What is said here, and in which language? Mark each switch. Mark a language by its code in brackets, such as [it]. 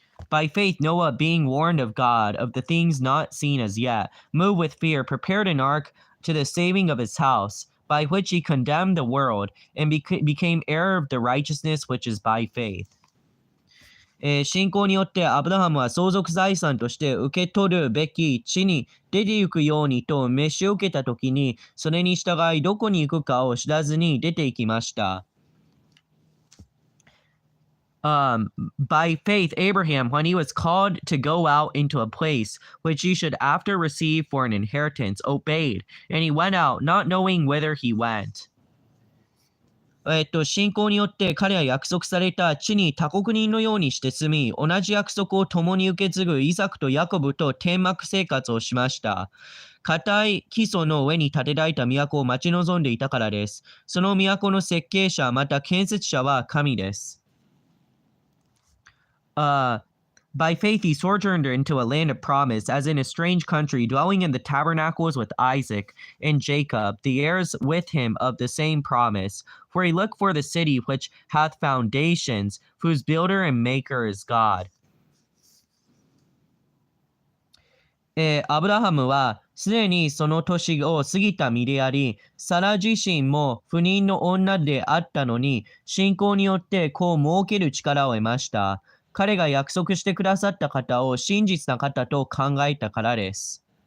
[en] By faith, Noah, being warned of God of the things not seen as yet, moved with fear, prepared an ark to the saving of his house, by which he condemned the world, and became heir of the righteousness which is by faith. [ja] 信仰によってアブラハムは相続財産として受け取るべき地に出て行くようにと召し受けたときに、それに従いどこに行くかを知らずに出て行きました。 [en] By faith, Abraham, when he was called to go out into a place which he should after receive for an inheritance, obeyed, and he went out, not knowing whither he went. [ja] 信仰によって彼は約束された地に他国人のようにして住み、同じ約束を共に受け継ぐイサクとヤコブと天幕生活をしました。固い基礎の上に建てられた都を待ち望んでいたからです。その都の設計者、また建設者は神です。 [en] By faith he sojourned into a land of promise, as in a strange country, dwelling in the tabernacles with Isaac and Jacob, the heirs with him of the same promise. For he looked for the city which hath foundations, whose builder and maker is God. [ja] アブラハムはすでにその年を過ぎた身であり、サラ自身も不妊の女であったのに、信仰によって子を設ける力を得ました。彼が約束してくださった方を真実な方と考えたからです。